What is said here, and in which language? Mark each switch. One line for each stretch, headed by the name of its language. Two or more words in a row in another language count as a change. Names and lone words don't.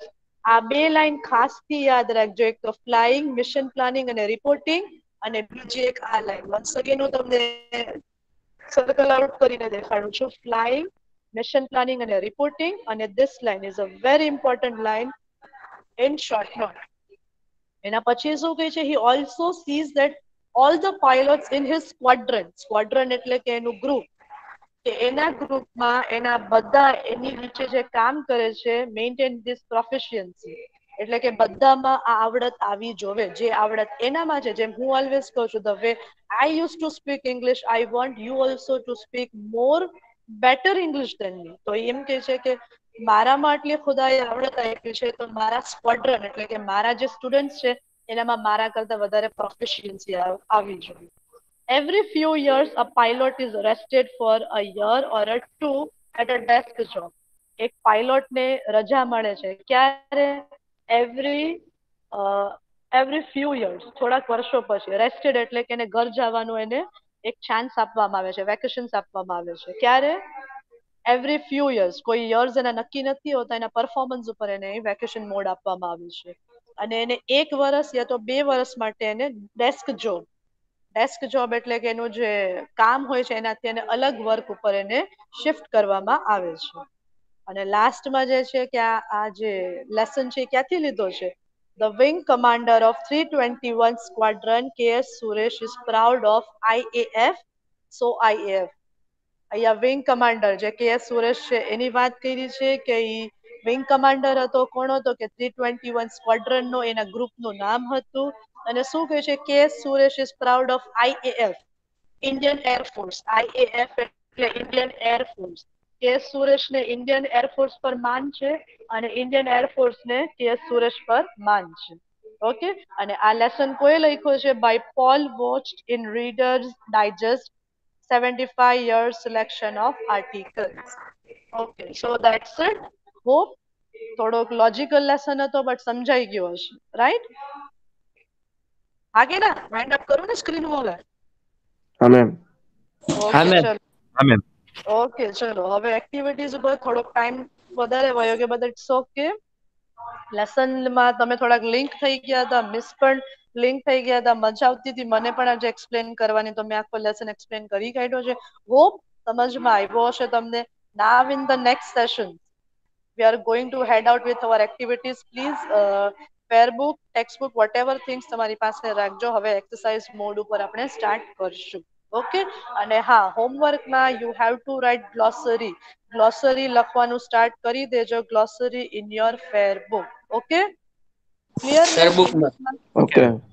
Gujarati: આ બે લાઈન ખાસથી યાદ રાખજો. એક તો
English: flying, mission planning
Gujarati: અને રિપોર્ટિંગ, અને બીજી એક આ લાઈન.
English: once again
Gujarati: હું તમને
English: circle out
Gujarati: કરીને દેખાડું છું.
English: flying, mission planning and reporting, and this line is a very important line in short note.
Gujarati: એના પછી શું કહે છે?
English: He also sees that all the pilots in his squadron
Gujarati: એટલે કે એનું ગ્રુપ, કે એના ગ્રુપમાં એના બધા એની નીચે જે કામ કરે છે,
English: maintain this proficiency,
Gujarati: એટલે કે બધામાં આ આવડત આવી જોવે. જે આવડત એનામાં છે, જેમ હું ઓલવેઝ કહું છું,
English: the way I use to speak English, I want you also to speak more better English than me.
Gujarati: તો એમ કે છે કે મારામાં આટલી ખુદાએ આવડત આપી છે, તો મારા સ્ક્વોડ્રન એટલે કે મારા જે સ્ટુડન્ટ છે એનામાં મારા કરતા વધારે પ્રોફિશિયન્સી આવી જોઈએ.
English: Every few years, a pilot is rested for a year or a two at a desk job.
Gujarati: એક પાયલોટને રજા મળે છે. ક્યારે?
English: every few years,
Gujarati: થોડાક વર્ષો પછી. રેસ્ટેડ એટલે કે એને ઘર જવાનું એને એક ચાન્સ આપવામાં આવે છે, વેકેશન્સ આપવામાં આવે છે.
English: ક્યારે? every few years.
Gujarati: કોઈ યર્સ એના નક્કી નથી હોતા, એના પરફોર્મન્સ ઉપર એને
English: vacation mode
Gujarati: આપવામાં આવે છે. અને એને 1 વર્ષ યા તો 2 વર્ષ માટે એને
English: desk job
Gujarati: એટલે કે એનું જે કામ હોય છે એનાથી એને અલગ વર્ક ઉપર એને શિફ્ટ કરવામાં આવે છે. અને લાસ્ટમાં જે છે કે આ જે લેસન છે એ ક્યાંથી લીધો છે?
English: The wing commander of 321 Squadron, KS Suresh, is proud of IAF. So IAF.
Gujarati: અહીંયા
English: wing commander
Gujarati: જે KS સુરેશ છે એની વાત કરી છે કે
English: wing commander
Gujarati: હતો. કોણ હતો? કે 321 સ્ક્વોડ્રન નો એના ગ્રુપનું નામ હતું. અને શું કહે છે? KS સુરેશ
English: is proud of
Gujarati: IAF, ઇન્ડિયન એરફોર્સ. IAF એટલે ઇન્ડિયન એરફોર્સ. KS સુરેશને ઇન્ડિયન એરફોર્સ પર માન છે અને ઇન્ડિયન એરફોર્સને KS સુરેશ પર માન છે.
English: ઓકે.
Gujarati: અને આ લેસન કોઈ લખ્યો છે?
English: by Paul Watched in Reader's Digest 75 years selection of articles. Okay, so that's it.
Gujarati: Hope થોડોક લોજિકલ લેસન હતો બટ સમજાઈ ગયો હશે, રાઈટ? હા કે ના?
English: wind up
Gujarati: કરું ને
English: screen over?
Gujarati: હા મેમ. હા ઓકે, મેમ. ચલો. હા મેમ. ઓકે, ચલો. હવે એક્ટિવિટીઝ ઉપર થોડોક ટાઈમ વધારે વયો ગયો,
English: but it's okay.
Gujarati: લેસનમાં તમે થોડાક લિંક થઈ ગયા હતા, મિસ પણ લિંક થઈ ગયા હતા. મજા આવતી હતી મને પણ આજે એક્સપ્લેન કરવાની, તો મેં આખો લેસન એક્સપ્લેન કરી કાઢ્યો છે. હોપ સમજમાં આવ્યો હશે તમને.
English: now in the next session we are going to head out with our activities. Please fair book, textbook, whatever things
Gujarati: તમારી પાસે રાખજો. હવે
English: exercise mode
Gujarati: ઉપર આપણે સ્ટાર્ટ કરશું. ઓકે. અને હા, હોમવર્કમાં
English: you have to write glossary
Gujarati: લખવાનું સ્ટાર્ટ કરી દેજો.
English: glossary in your fair book. okay, clear ને?
Gujarati: ફેરબુકમાં. ઓકે.